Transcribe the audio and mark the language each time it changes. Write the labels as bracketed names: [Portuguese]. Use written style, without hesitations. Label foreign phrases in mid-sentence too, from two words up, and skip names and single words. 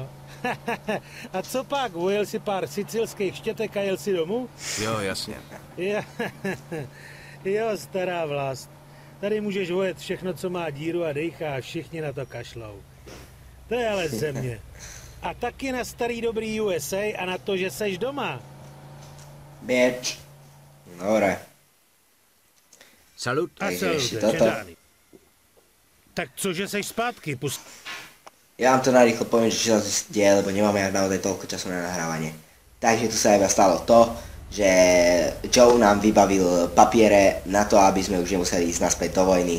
[Czech] A co pak, ujel si pár sicilských štětek a jel si domů? Jo, jasně. Jo, stará vlast. Tady můžeš vojet všechno, co má díru a dejchá a všichni na to kašlou. To je ale země. A taky na starý dobrý USA a na to, že seš doma. Bitch. [Slovak] Dobre. Salut. A Takže salut, ešte toto. [Czech] čedány. Tak cože seš zpátky? [Slovak] Ja vám to narýchlo poviem, že čo sa tu deje, lebo nemáme naozaj toľko času na nahrávanie. Takže tu sa iba stalo to, že Joe nám vybavil papiere na to, aby sme už nemuseli ísť naspäť do vojny.